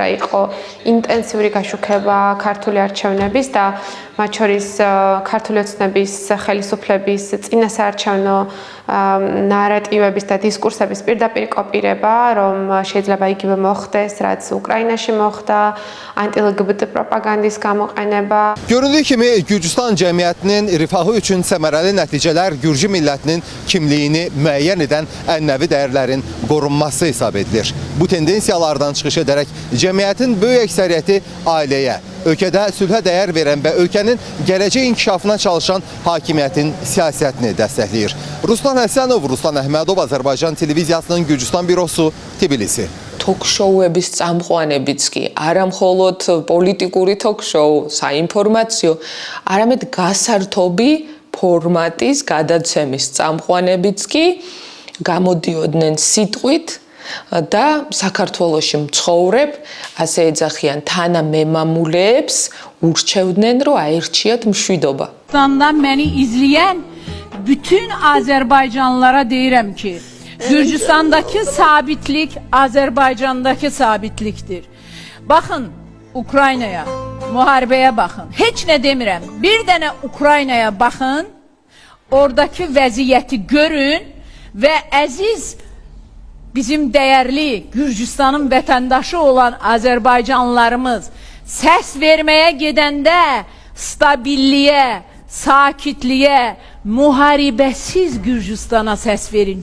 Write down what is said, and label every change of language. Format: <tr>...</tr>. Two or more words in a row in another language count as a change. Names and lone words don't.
<ka>იყო ინტენსიური გაშუქება ქართული არჩევნების და მათ შორის ქართული ოცნების ხელისუფლების წინასაარჩევნო ნარატივების და დისკურსების პირდაპირ კოპირება, რომ შეიძლება იგივე მოხდეს, რაც უკრაინაში მოხდა, anti-LGBT propagandanın გამოყენება.</ka> <az>Göründüyü kimi Gürcüstan cəmiyyətinin rifahı üçün səmərəli nəticələr Gürcü millətinin kimliyini müəyyən edən ənənəvi dəyərlərin qorunması hesab edilir. Bu tendensiyalardan çıxış edərək cəmiyyətin böyük əksəriyyəti ailəyə, ölkədə sülhə dəyər verən və ölkənin gələcək inkişafına çalışan hakimiyyətin siyasətini dəstəkləyir. Ruslan Həsənov, Ruslan Əhmədov, Azərbaycan televiziyasının Gürcüstan bürosu, Tbilisi.</az> <ka>Talk-show-ების წამყვანებიც კი არა მხოლოდ პოლიტიკური talk-show, საინფორმაციო, არამედ გასართობი ფორმატის გადაცემის წამყვანებიც კი გამოდიოდნენ სიტყვით და საქართველოში მცხოვრებ, ასე ეძახიან თანამემამულეებს ურჩევდნენ, რომ აერჩიათ mშვიდობა.</ka> <az>Məni izləyən bütün Azərbaycanlılara deyirəm ki, Gürcüstandakı sabitlik Azərbaycandakı sabitlikdir. Baxın Ukraynaya, müharibəyə baxın. Heç nə demirəm. Bir dənə Ukraynaya baxın, oradakı vəziyyəti görün və əziz bizim dəyərli Gürcüstanın vətəndaşı olan Azərbaycanlılarımız səs verməyə gedəndə stabilliyə, sakitliyə, muharibəsiz Gürcüstana səs verin.</az>